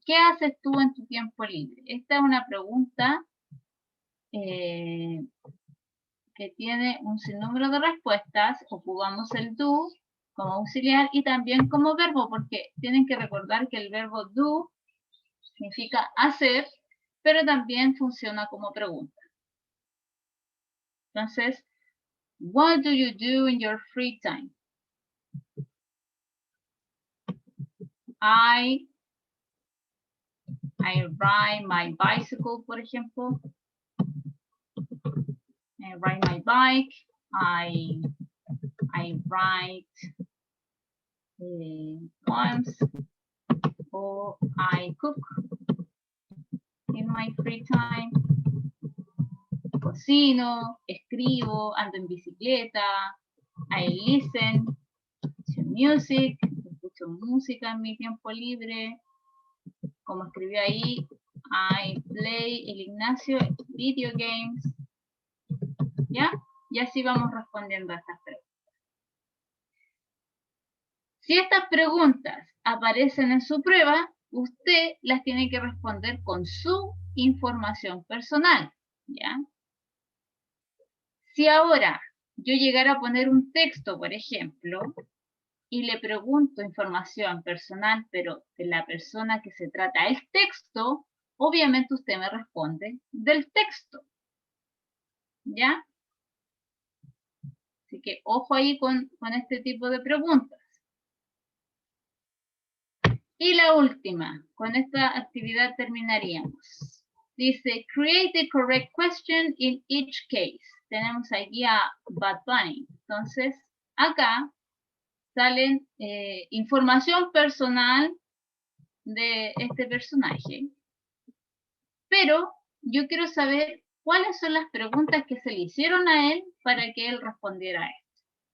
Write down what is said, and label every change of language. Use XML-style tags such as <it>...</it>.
<es>¿Qué haces tú en tu tiempo libre? Esta es una pregunta que tiene un sinnúmero de respuestas. Ocupamos el do como auxiliar y también como verbo, porque tienen que recordar que el verbo do significa hacer, pero también funciona como pregunta.</es> <en>Entonces, what do you do in your free time? I ride my bicycle,</en> <es>por ejemplo.</es> <en>I ride my bike. I write poems, or I cook in my free time.</en> <es>Cocino, escribo, ando en bicicleta,</es> <en>I listen to music.</en> <es>Escucho música en mi tiempo libre. Como escribió ahí,</es> <en>I play,</en> <es>el Ignacio,</es> <en>video games.</en> <es>¿Ya? Y así vamos respondiendo a estas preguntas. Si estas preguntas aparecen en su prueba, usted las tiene que responder con su información personal, ¿ya? Si ahora yo llegara a poner un texto, por ejemplo, y le pregunto información personal, pero de la persona que se trata el texto, obviamente usted me responde del texto, ¿ya? Así que ojo ahí con este tipo de preguntas. Y la última, con esta actividad terminaríamos.</es> <en>Dice, create the correct question in each case.</en> <es>Tenemos aquí a Bad Bunny. Entonces, acá salen información personal de este personaje. Pero yo quiero saber cuáles son las preguntas que se le hicieron a él para que él respondiera a esto.</es>